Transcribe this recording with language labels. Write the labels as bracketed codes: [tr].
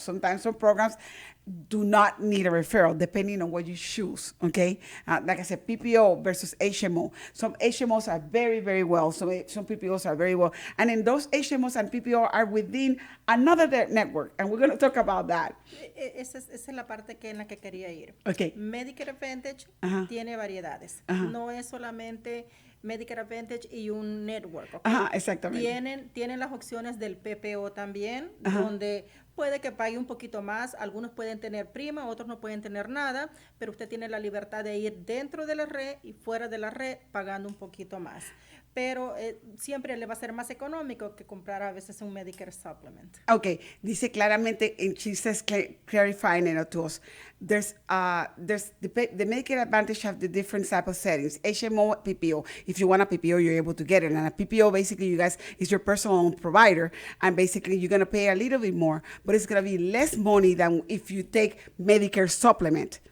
[en] Sometimes some programs do not need a referral, depending on what you choose, okay? Like I said, PPO versus HMO. Some HMOs are very, very well. Some PPOs are very well. And then those HMOs and PPO are within another network, and we're going to talk about that. [es] Esa es la parte en la que quería ir. Okay. Medicare Advantage tiene variedades. No es solamente Medicare Advantage y un network. ¿Okay? Ajá, exactamente. Tienen las opciones del PPO también, donde puede que pague un poquito más. Algunos pueden tener prima, otros no pueden tener nada, pero usted tiene la libertad de ir dentro de la red y fuera de la red pagando un poquito más. Pero siempre le va a ser más económico que comprar a veces un Medicare Supplement. [en] Okay, [es] dice claramente, [en] and she says clarifying it to us, there's the Medicare Advantage have the different type of settings, HMO, PPO. If you want a PPO, you're able to get it. And a PPO, basically, you guys, is your personal provider. And basically, you're going to pay a little bit more, but it's going to be less money than if you take Medicare supplement.